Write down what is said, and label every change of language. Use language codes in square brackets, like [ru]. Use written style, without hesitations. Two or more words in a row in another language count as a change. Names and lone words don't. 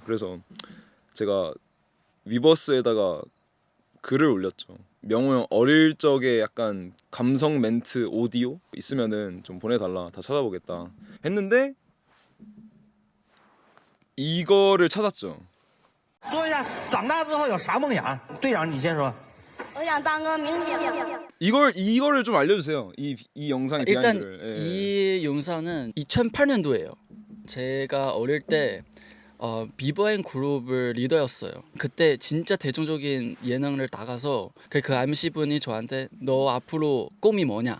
[ko] 그래서 제가 위버스에다가 글을 올렸죠. 명호 형 어릴 적에 약간 감성 멘트 오디오 있으면은 좀 보내달라. 다 찾아보겠다 했는데 이거를 찾았죠. [zh] 说一下长大之后有啥梦想？队长，你先说。我想当个明星。 [ko] 이거를 좀 알려주세요. 이 영상의 일단 비하인드를. 이 영상은 2008년도예요. 제가 어릴 때 비버앤 그룹을 리더였어요. 그때 진짜 대중적인 예능을 나가서 그 MC 분이 저한테 너 앞으로 꿈이 뭐냐?